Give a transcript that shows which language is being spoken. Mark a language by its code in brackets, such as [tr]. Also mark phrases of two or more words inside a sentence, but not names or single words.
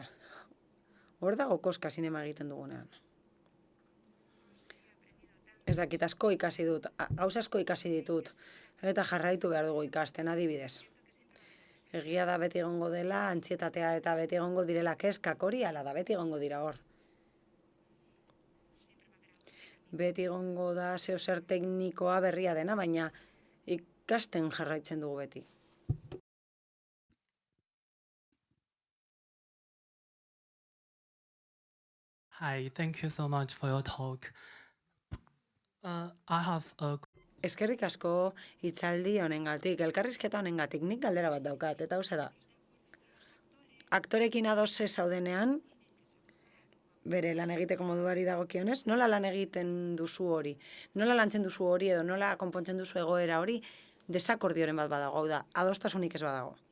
[eu] Hor dago koska zinema egiten dugunean. Ez dakit asko ikasi dut, gauza asko ikasi ditut, eta jarraitu behar dugu ikasten adibidez. Egia da beti egongo dela, antzietatea eta beti egongo direla kezkak hori, ala da beti egongo dira hor. Beti egongo da zeo zer teknikoa berria dena, baina ikasten jarraitzen dugu beti. [en] Hi, thank you so much for your talk. I have a [eu] Eskerrik asko hitzaldi honengatik, elkarrizketa honengatik, nik galdera bat daukat, eta hauxe da. Aktorekin ados ez zaudenean, bere lan egiteko moduari dagokionez, nola lan egiten duzu hori? Nola lantzen duzu hori edo nola konpontzen duzu egoera hori desakordioren bat badago, hau da, adostasunik ez badago.